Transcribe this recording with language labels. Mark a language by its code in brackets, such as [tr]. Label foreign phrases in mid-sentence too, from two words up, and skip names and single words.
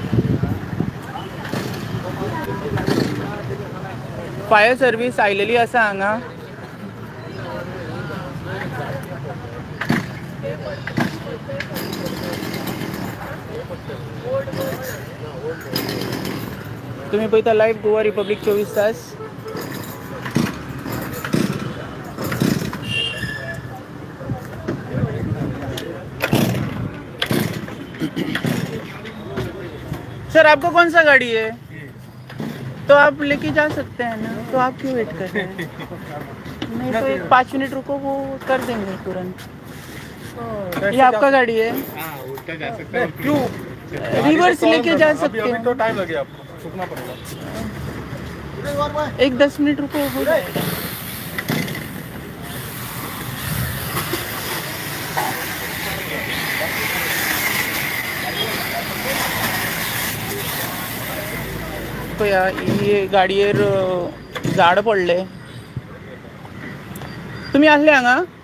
[kok] फायर सर्वीस आयलेली आसा हांगा. तुम्ही पळयता लायव्ह गोवा रिपब्लीक 24 तास. [hi] सर आपको कौन सा गाड़ी है? तो आप लेके जा सकते हैं ना, तो आप क्यों वेट कर रहे हैं? नहीं तो एक 5 मिनट रुको, वो कर देंगे तुरंत. ये आपका गाड़ी है? उल्टा जा सकता है. क्यों रिवर्स लेके जा सकते हैं. तो टाइम लगेगा आपको, रुकना पड़ेगा. एक 10 मिनट रुको, हो जाएगा. [kok] पळया ही गाडयेर झाड पडले. तुम्ही आसले हांगा?